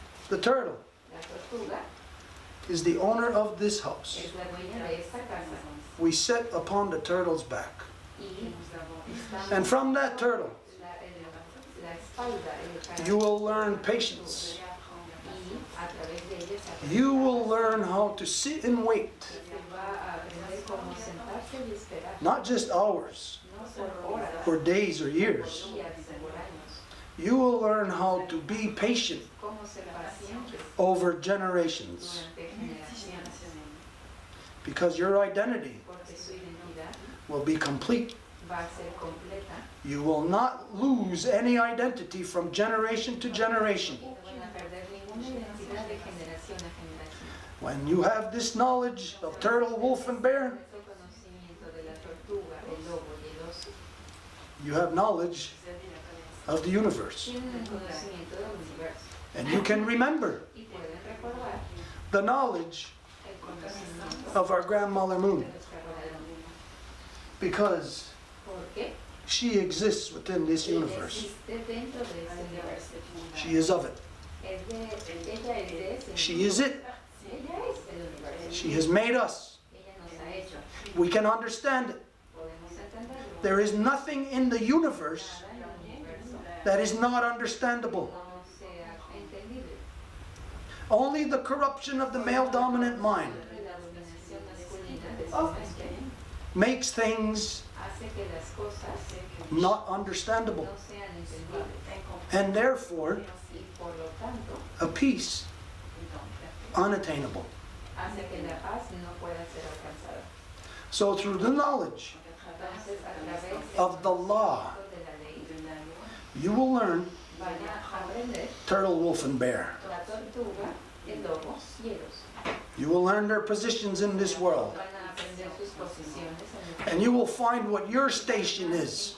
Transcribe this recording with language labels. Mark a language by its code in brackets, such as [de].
[en] The turtle [es] La tortuga [en] is the owner of this house. [es] es la dueña de esta casa. [en] We sit upon the turtle's back. [es] Y estamos [en] And from that turtle, [es] la espalda, el cara. [en] you will learn patience. [es] Y a través de ella se aprende. [en] You will learn how to sit and wait, [es] Se va a aprender cómo sentarse y esperar. [en] not just hours [es] No por horas, [en] or days or years. [es] días, por años. [en] You will learn how to be patient [es] Cómo ser pacientes [en] over generations, [es] durante generaciones. [en] because your identity [es] Porque su identidad [en] will be complete [es] va a ser completa. [en] You will not lose any identity from generation to generation. [es] No van a perder ninguna identidad de generación a generación. [en] When you have this knowledge of turtle, wolf, and bear, [es] Ese conocimiento de la tortuga, el lobo y el oso, [en] you have knowledge of the universe. [es] tienen el conocimiento del universo. [en] And you can remember [es] Y pueden recordar [en] the knowledge [es] el conocimiento [en] of our grandmother Moon, [es] de nuestra abuela Luna. [en] because [es] Porque [en] she exists within this [es] ella [en] universe. [es] existe dentro de ese universo. [en] She is of it. [es] Ella es de ese [en] She is it. [es] Ella es el universo. [en] She has made us. [es] Ella nos ha hecho. [en] We can understand it. [es] Podemos entenderlo. [en] There is nothing in the universe [es] Nada en el universo [en] that is not understandable. [es] no sea entendible. [en] Only the corruption of the male dominant mind [es] La dominación masculina de su mente [en] makes things [es] hace que las cosas [en] not understandable. [es] no sean entendibles. [en] And therefore, [es] Y por lo tanto, [en] a peace unattainable. [es] hace que la paz no pueda ser alcanzada. [en] So through the knowledge [es] Entonces, a través [en] of the law, [es] de la ley, [en] you will learn [es] van a aprender [en] turtle, wolf, and bear. [es] la tortuga, el lobo y el oso. [en] You will learn their positions in this world. [es] Van a aprender sus posiciones en el [en] And you will find what your station is.